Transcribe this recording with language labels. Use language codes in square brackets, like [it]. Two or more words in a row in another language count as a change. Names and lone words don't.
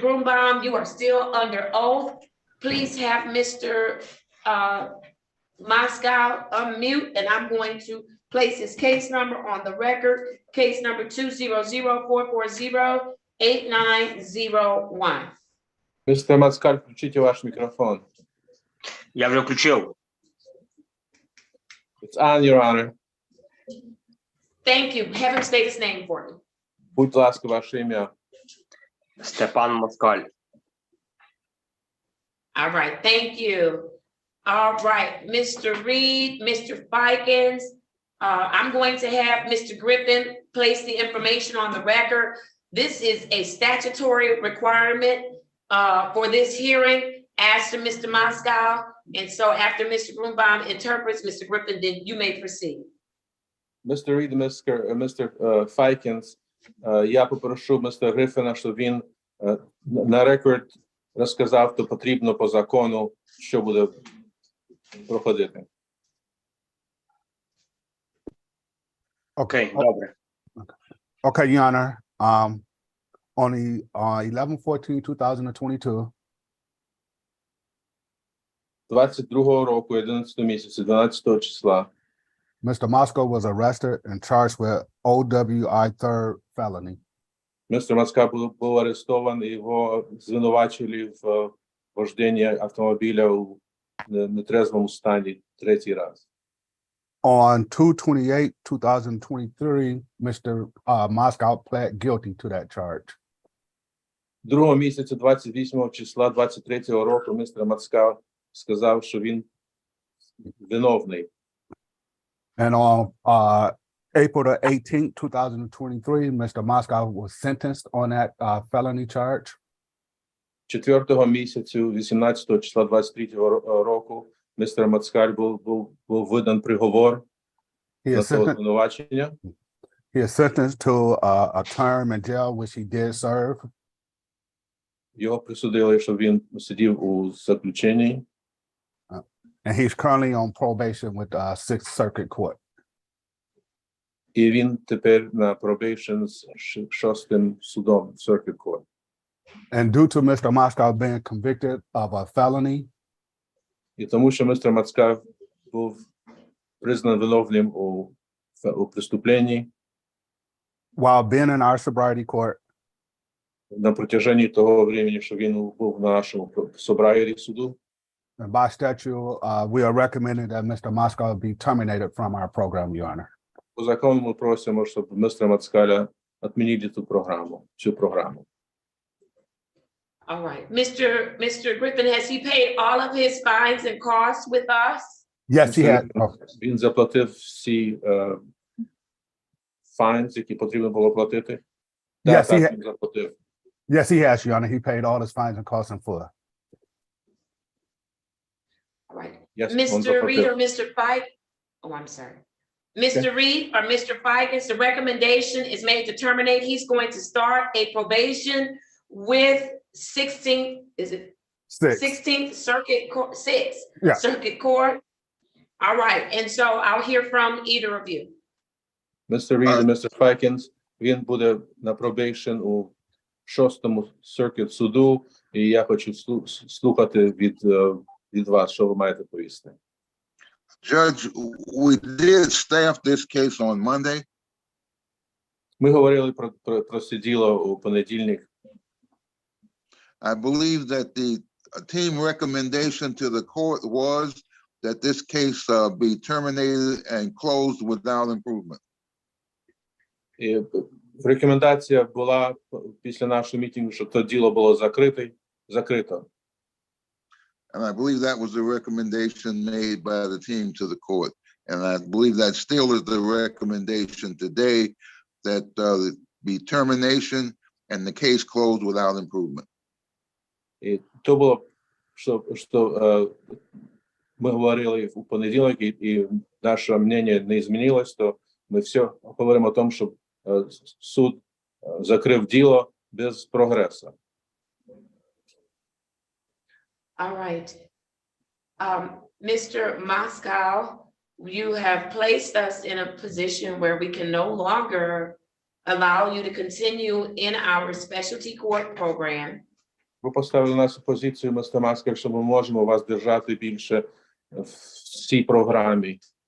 [en] Grunbaum, you are still under oath. Please have Mr. Moscow unmute, and I'm going to place his case number on the record. Case number 200-440-8901. Mr. [ru] Москаль, включите ваш микрофон. [uk] Я вже включив. [en] It's on, Your Honor. Thank you. Have him state his name for me. [uk] Будь ласка, ваше ім'я. Степан Москаль. [en] All right, thank you. All right, Mr. Reed, Mr. Fikens, I'm going to have Mr. Griffin place the information on the record. This is a statutory requirement for this hearing as to Mr. Moscow. And so after Mr. Grunbaum interprets, Mr. Griffin, then you may proceed. Mr. Reed, Mr. Fikens, [uk] я попрошу Mr. Гриффіна, щоб він на рекорд розказав, то потрібно по закону, що буде проходити. [en] Okay, [uk] добре. [en] Okay, Your Honor. On the 11/14/2022, [uk] 22-го року, 11 місяця, 12 числа, [en] Mr. Moscow was arrested and charged with OWI third felony. [uk] Містер Москаль був арестований, його звинувачили в вожденні автомобіля у нетрезвому стані третій раз. [en] On 2/28/2023, Mr. Moscow pled guilty to that charge. [uk] 2 місяця, 28 числа 23-го року, містер Москаль сказав, що він виновний. [en] And on April 18th, 2023, Mr. Moscow was sentenced on that felony charge. [uk] 4 місяцю, 18 числа 23-го року, містер Москаль був видан приговор на це звинувачення. [en] He is sentenced to a term in jail, which he did serve. [uk] Його присудили, що він сидів у заключенні. [en] And he's currently on probation with Sixth Circuit Court. [uk] І він тепер на probation з 6-м судом [en] Circuit Court. And due to Mr. Moscow being convicted of a felony, [uk] І тому, що містер Москаль був признан виновним у преступленні, [en] while being in our sobriety court, [uk] на протяженні того времени, що він був на нашому sobriety суду, [en] and by statute, we are recommending that Mr. Moscow be terminated from our program, Your Honor. [uk] по закону ми просимо, щоб містера Москаля відмінили цю програму. [en] All right, Mr. Griffin, has he paid all of his fines and costs with us? Yes, he has. [uk] Він заплатив всі fines, які потрібно було платити. [en] Yes, [uk] Так, він заплатив. [en] Yes, he has, Your Honor. He paid all his fines and costs in full. All right, Yes, Mr. Reed or Mr. Fike? Oh, I'm sorry. Mr. Reed or Mr. Fikens, the recommendation is made to terminate. He's going to start a probation with 16th, is it? 16th Circuit Court, 6. Yeah. Circuit Court. All right, and so I'll hear from either of you. [uk] Mr. Reed і Mr. Fikens, він буде на probation у 6-му Circuit суду, і я хочу слухати від вас, що ви маєте повісти. [en] Judge, we did staff this case on Monday. [uk] Ми говорили про це діло у понедільник. [en] I believe that the team recommendation to the court was that this case be terminated and closed without improvement. [uk] І рекомендація була після нашого мітингу, щоб це діло було закрито. [en] And I believe that was the recommendation made by the team to the court. And I believe that still is the recommendation today, that be termination and the case closed without improvement. [uk] І то було, що ми говорили у понеділок, і наше мнення не змінилось, то ми все говоримо о тому, щоб суд закрив діло без прогресу. [en] All right. Mr. Moscow, you have placed us in a position where we can no longer allow you to continue in our specialty court program. [uk] Ви поставили нас у позицію, містер Москаль, що ми можемо вас держати більше в цій програмі.